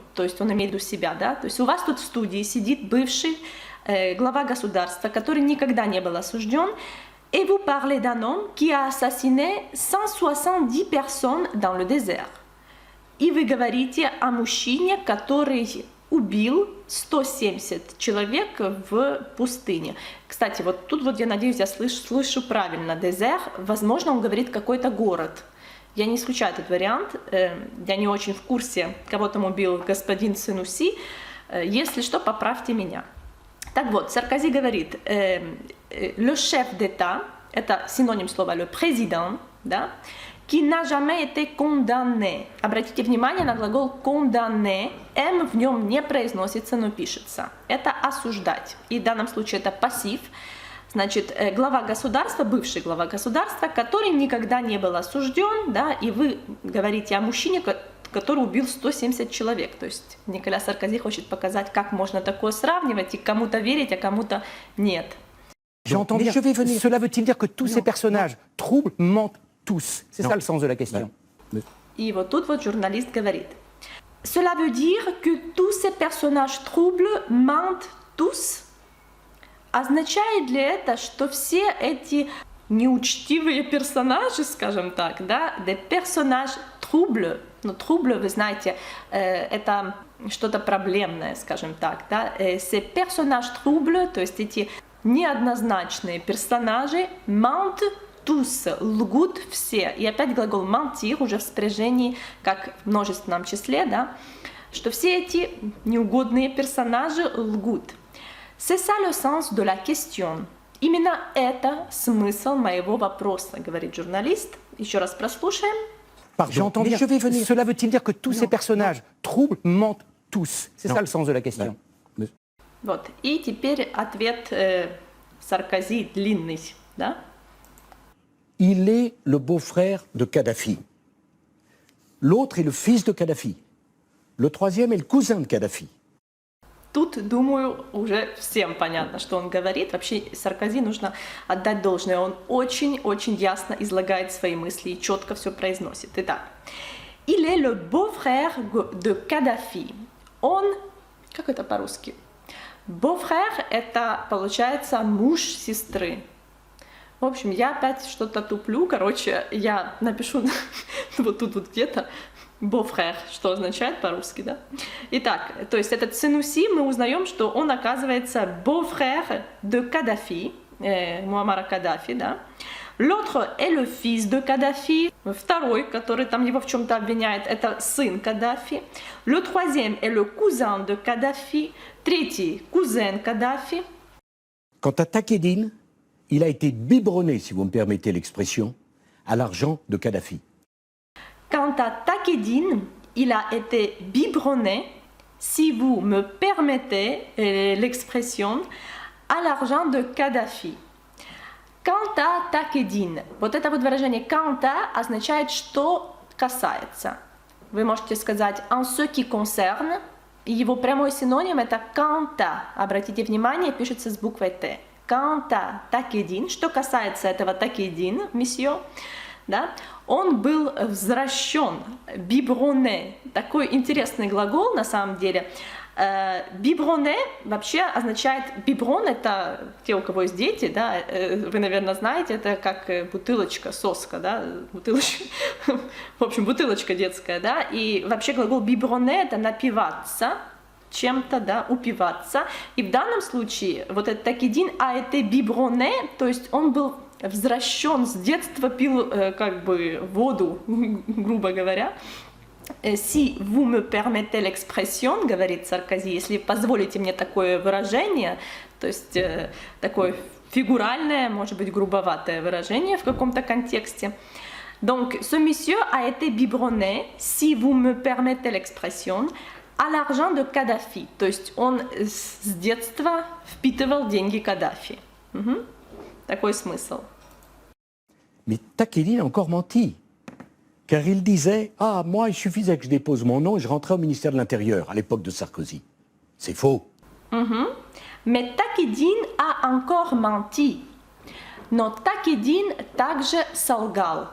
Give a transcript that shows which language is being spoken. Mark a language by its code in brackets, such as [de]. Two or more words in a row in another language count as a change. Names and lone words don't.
[ru] То есть он имеет в виду себя, да, то есть у вас тут в студии сидит бывший глава государства, который никогда не был осужден, [fr] et vous parlez d'un homme qui a assassiné 170 personnes dans le désert. [ru] И вы говорите о мужчине, который убил 170 человек в пустыне. Кстати, вот тут вот я надеюсь, я слышу правильно. Дезер, возможно, он говорит какой-то город. Я не исключаю этот вариант, я не очень в курсе, кого там убил господин Сенуси. Если что, поправьте меня. Так вот, Саркози говорит, [fr] le chef d'État, [ru] это синоним слова [fr] le président, [ru] да, [fr] qui n'a jamais été condamné. [ru] Обратите внимание на глагол condamné, M в нем не произносится, но пишется. Это осуждать. И в данном случае это пассив. Значит, глава государства, бывший глава государства, который никогда не был осужден, да, и вы говорите о мужчине, который убил 170 человек. То есть Николя Саркози хочет показать, как можно такое сравнивать и кому-то верить, а кому-то нет. [fr] J'entends bien. Cela veut-il dire que tous ces personnages troublent, mentent tous? C'est ça le sens de la question. [ru] И вот тут вот журналист говорит. [fr] Cela veut dire que tous ces personnages troubles mentent tous? [ru] Означает ли это, что все эти неучтивые персонажи, скажем так, да, [fr] des personnages troubles, ну, troubles, [ru] вы знаете, это что-то проблемное, скажем так, да, [fr] ces personnages troubles, [ru] то есть эти неоднозначные персонажи, [fr] mentent tous, [ru] лгут все. И опять глагол mentir уже в спряжении, как в множественном числе, да, что все эти неугодные персонажи лгут. [fr] C'est ça le sens de la question. [ru] Именно это смысл моего вопроса, говорит журналист. Еще раз прослушаем. [fr] J'entends bien. Cela veut-il dire que tous ces personnages troublent, mentent tous? C'est ça le sens de la question. [ru] Вот. И теперь ответ Саркози длинный, да? [fr] Il est le beau-frère de Kadhafi. L'autre est le fils de Kadhafi. Le troisième est le cousin de Kadhafi. [ru] Тут, думаю, уже всем понятно, что он говорит. Вообще Саркози нужно отдать должное. Он очень-очень ясно излагает свои мысли и четко все произносит. Итак, [fr] il est le beau-frère de Kadhafi. [ru] Он, как это по-русски? Beau-frère – это, получается, муж сестры. В общем, я опять что-то туплю. Короче, я напишу вот тут вот где-то beau-frère, что означает по-русски, да? Итак, то есть этот Сенуси, мы узнаем, что он оказывается [fr] beau-frère de Kadhafi, [ru] Муаммара Каддафи, да? [fr] L'autre est le fils de Kadhafi. [ru] Второй, который там его в чем-то обвиняет, это сын Каддафи. [fr] Le troisième est le cousin de Kadhafi. [ru] Третий, кузен Каддафи. [fr] Quant à Takedine, il a été biberonné, si vous me permettez l'expression, à l'argent de Kadhafi. Quant à Takedine, il a été biberonné, si vous me permettez l'expression, à l'argent de Kadhafi. Quant à Takedine, [ru] вот это вот выражение [fr] quant à [ru] означает что касается. Вы можете сказать [fr] en ce qui concerne, [ru] и его прямой синоним это [fr] quant à. [ru] Обратите внимание, пишется с буквой Т. [fr] Quant à Takedine, [ru] что касается этого Takedine, месье, да, он был возвращен, biberonné, такой интересный глагол на самом деле. Biberonné вообще означает, biberon это те, у кого есть дети, да, вы, наверное, знаете, это как бутылочка, соска, да, бутылочка, в общем, бутылочка детская, да, и вообще глагол biberonné это напиваться чем-то, да, упиваться, и в данном случае вот этот Takedine [fr] a été biberonné, [ru] то есть он был возвращен с детства, пил как бы воду, грубо говоря. [fr] Si vous me permettez l'expression, [ru] говорит Саркози, если позволите мне такое выражение, то есть такое фигуральное, может быть, грубоватое выражение в каком-то контексте. [fr] Donc, ce monsieur a été biberonné, si vous me permettez l'expression, à l'argent de Kadhafi. [ru] То есть он с детства впитывал деньги Каддафи. Угу. Такой смысл. [fr] Mais Takedine a encore menti. Car il disait « Ah, moi, il suffisait que je dépose mon nom et je rentrais au ministère de l'Intérieur à l'époque de Sarkozy. » C'est faux. Mais Takedine a encore menti. [ru] Но Takedine также солгал.